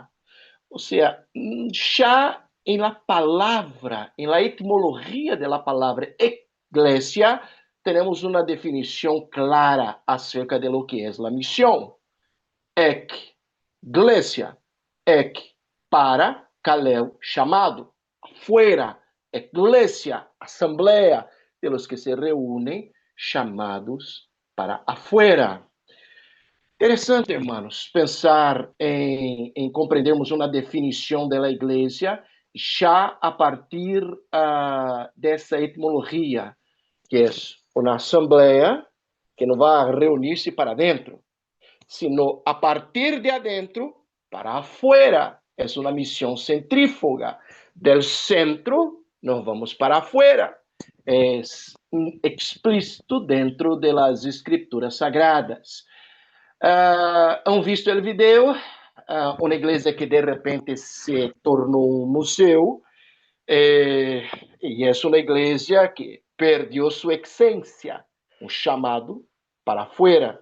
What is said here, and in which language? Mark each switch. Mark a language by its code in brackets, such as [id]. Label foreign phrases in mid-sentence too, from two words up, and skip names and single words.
[pt] Ou seja, já em la palavra, em la etimologia da palavra iglesia, temos uma definição clara acerca [es] de lo que [pt] é a missão. Iglesia, para, kaleo, chamado. [es] Fuera, iglesia, [pt] assembleia, [es] de los que [pt] se reúnem, chamados para afuera. Interessante, irmãos, pensar em compreendermos uma definição da igreja já a partir dessa etimologia, que é uma assembleia que não vai reunir-se para dentro, [es] sino a partir de adentro para afuera. [pt] É uma missão centrífuga. [es] Del centro, [pt] nós vamos para afuera. É explícito dentro das escrituras sagradas. [es] Han visto o vídeo? [pt] Uma igreja que de repente se tornou um museu, e é uma igreja que perdeu sua essência, um chamado para fora.